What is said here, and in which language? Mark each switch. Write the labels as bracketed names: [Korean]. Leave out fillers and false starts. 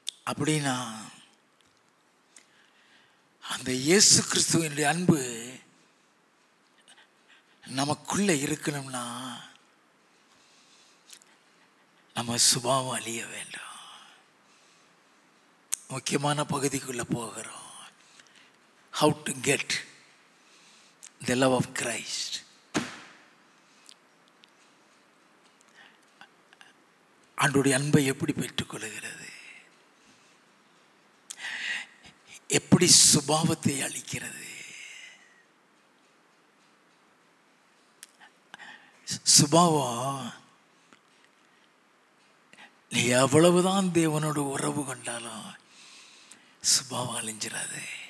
[Tamil] அப்படின்னா அந்த இயேசு கிறிஸ்துவினுடைய அன்பு நமக்குள்ள இருக்கணும்னா நம்ம சுபாவம் அழிய வேண்டும். முக்கியமான பகுதிக்குள்ள போகிறோம். [English] How to get the love of Christ. [Tamil] ஆண்டவருடைய அன்பை எப்படி பெற்றுக்கொள்கிறது, எப்படி சுபாவத்தை அளிக்கிறது. சுபாவம், நீ எவ்வளவுதான் தேவனோடு உறவு கொண்டாலும் சுபாவம் அழிஞ்சிடாது.